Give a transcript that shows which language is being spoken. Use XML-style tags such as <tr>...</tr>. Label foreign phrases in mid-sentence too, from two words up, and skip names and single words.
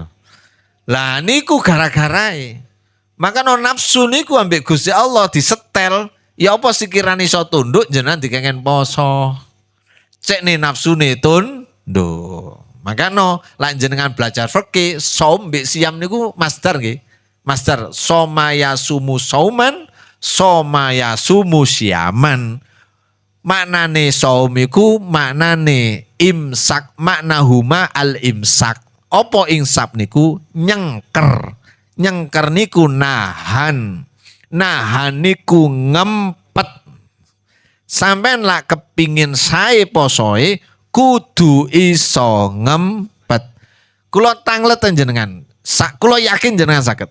<jv>Lah niku gara-garae. Maka nafsu niku ambek Gusti Allah disetel, ya apa sekirane iso tunduk jenengan dikengen poso. Cekne nafsune tunduk. Maka lan jenengan belajar fikih, saum mbek siam niku masdar nggih.</jv> <ar>Masdar صام يصوم صوما، صام يصوم صياما.</ar> <jv>Maknane saum iku maknane imsak,</jv> <ar>معناهما الإمساك.</ar> <jv>Apa imsak niku nyengker. Nyengker niku nahan. Nahani ku ngempet. Sampeyan lak kepingin sae posoe kudu iso ngempet. Kula tangleten jenengan. Kula yakin jenengan saged.</jv>